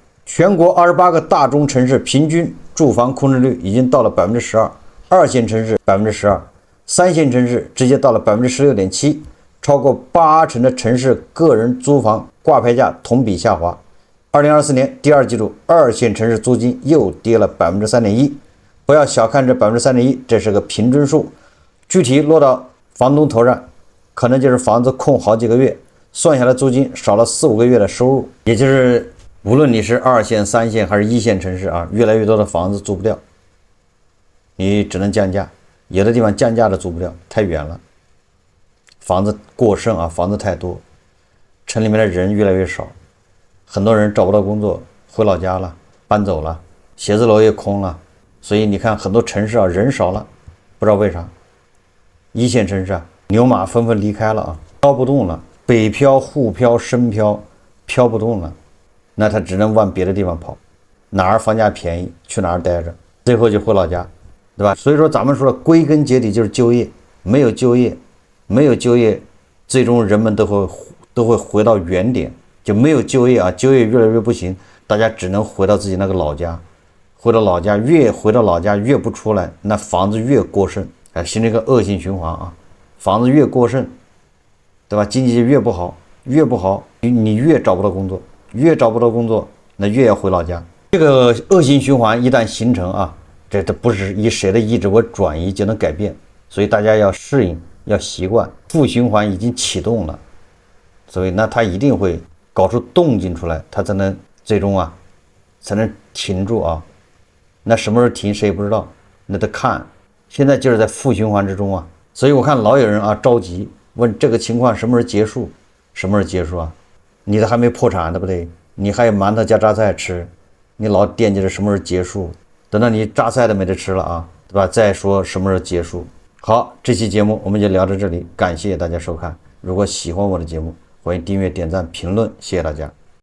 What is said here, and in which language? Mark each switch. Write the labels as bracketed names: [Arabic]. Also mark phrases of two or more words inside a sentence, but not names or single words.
[Chinese] 全國28個大中城市平均住房空置率已經到了12%，二線城市12%，三線城市直接到了16.7%，超過8成的城市個人租房掛牌價同比下滑。2024年第2季度，二線城市租金又跌了3.1%。不要小看這3.1%，這是個平均數，具體落到房東頭上，可能就是房子空好幾個月，算下來租金少了4-5個月的收入。也就是無論你是2線、3線還是1線城市啊，越來越多的房子租不掉，你只能降價，有的地方降價的租不掉，太遠了，房子过剩啊，房子太多，城裡面的人越來越少，很多人找不到工作，回老家了，搬走了，写字楼也空了，所以你看很多城市啊，人少了，不知道为啥。1線城市啊，牛馬紛紛離開了啊，飄不動了，北漂、滬漂、深漂，飄不動了，那他只能往別的地方跑，哪兒房價便宜去哪兒待着，最後就回老家，對吧？所以說咱們說的歸根結底就是就業，沒有就業，最終人們都會回到原點，就沒有就業啊，就業越來越不行，大家只能回到自己那個老家，回到老家越不出來，那房子越過剩，形成一個惡性循環啊，房子越過剩，對吧？經濟越不好，你越找不到工作，那越要回老家。這個惡性循環一旦形成啊，這不是以誰的意志為轉移就能改變，所以大家要適應，要習慣。負循環已經啟動了，所以那它一定會搞出動靜出來，它才能最終啊，才能停住啊。那什麼時候停誰也不知道，那得看。現在就是在負循環之中啊， 所以我看老有人啊着急問这个情況什麼時候結束？什麼時候結束啊？你都還沒破產，對不對？你還有饅頭加榨菜吃，你老惦記着什麼時候結束？等到你榨菜都沒得吃了啊，對吧？再說什麼時候結束？好，這期節目我們就聊到這裡，感謝大家收看。如果喜歡我的節目，歡迎訂閱、點讚、評論，謝謝大家。